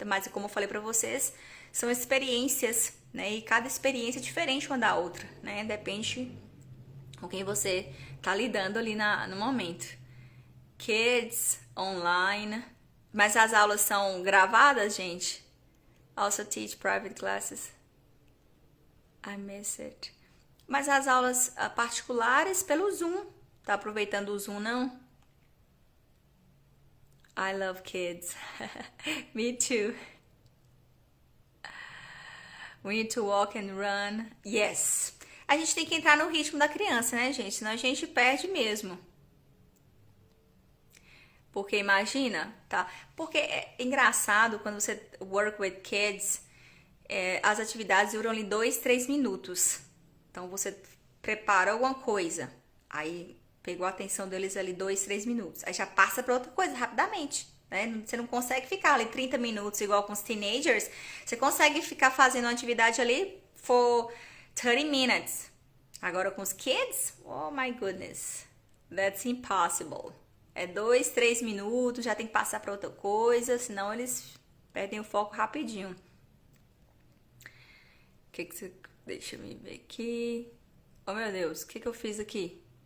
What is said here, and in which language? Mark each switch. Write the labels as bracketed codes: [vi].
[pt] Então, mas como eu falei pra vocês, são experiências, né? E cada experiência é diferente uma da outra, né? Depende com quem você tá lidando ali no momento. Kids, online. Mas as aulas são gravadas, gente? [en] Also teach private classes. I miss it. [pt] Mas as aulas particulares pelo Zoom. Tá aproveitando o Zoom, não? [en] I love kids. Me too. We need to walk and run. Yes. [pt] A gente tem que entrar no ritmo da criança, né, gente? Senão a gente perde mesmo. Porque imagina, tá? Porque é engraçado quando você [en] work with kids, [pt] as atividades duram ali 2, 3 minutos. Então você prepara alguma coisa, aí pegou a atenção deles ali 2, 3 minutos, aí já passa para outra coisa rapidamente, né? Você não consegue ficar ali 30 minutos igual com os teenagers, você consegue ficar fazendo uma atividade ali [en] for 30 minutes. [pt] Agora com os [en] kids, oh my goodness, that's impossible. [pt] É 2, 3 minutos, já tem que passar para outra coisa, senão eles perdem o foco rapidinho. Que você... Deixa eu me ver aqui. Oh, meu Deus, o que eu fiz aqui?